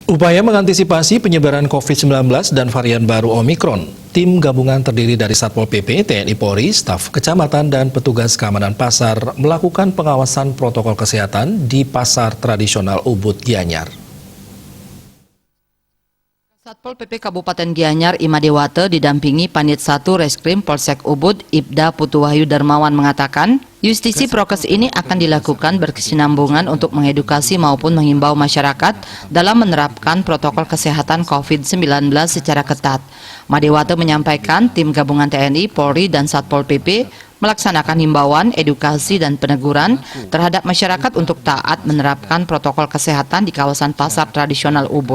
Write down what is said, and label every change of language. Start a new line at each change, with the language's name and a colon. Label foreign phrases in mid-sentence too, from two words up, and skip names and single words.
Indonesian: Upaya mengantisipasi penyebaran COVID-19 dan varian baru Omikron, tim gabungan terdiri dari Satpol PP, TNI Polri, staf kecamatan, dan petugas keamanan pasar melakukan pengawasan protokol kesehatan di pasar tradisional Ubud Gianyar. Satpol PP Kabupaten Gianyar Imadewate didampingi Panit 1 Reskrim Polsek Ubud Ibda Putu Wahyu Darmawan mengatakan, justisi prokes ini akan dilakukan berkesinambungan untuk mengedukasi maupun menghimbau masyarakat dalam menerapkan protokol kesehatan COVID-19 secara ketat. Madewate menyampaikan tim gabungan TNI, Polri, dan Satpol PP melaksanakan himbauan, edukasi, dan peneguran terhadap masyarakat untuk taat menerapkan protokol kesehatan di kawasan pasar tradisional Ubud.